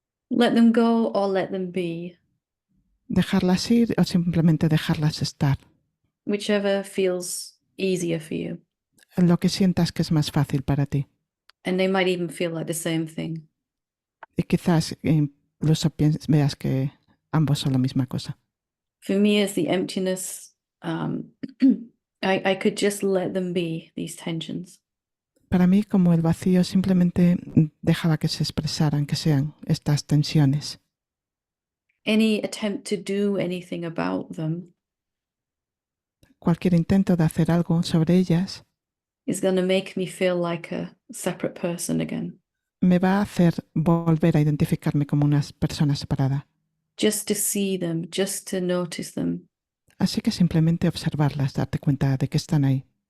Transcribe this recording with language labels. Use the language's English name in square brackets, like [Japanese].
[English] Let them go or let them be, [Spanish] Dejarlas ir o simplemente dejarlas estar. [English] whichever feels easier for you. [Spanish] Lo que sientas que es más fácil para ti. [English] And they might even feel like the same thing. [Spanish] Y quizás incluso veas que ambos son la misma cosa. [English] For me, as the emptiness, I could just let them be, these tensions. [Spanish] Para mí, como el vacío, simplemente dejaba que se expresaran, que sean estas tensiones. [English] Any attempt to do anything about them [Spanish] Cualquier intento de hacer algo sobre ellas [English] is going to make me feel like a separate person again. [Spanish] me va a hacer volver a identificarme como una persona separada. [English] Just to see them, just to notice them. [Spanish] Así que simplemente observarlas, darte cuenta de que están ahí.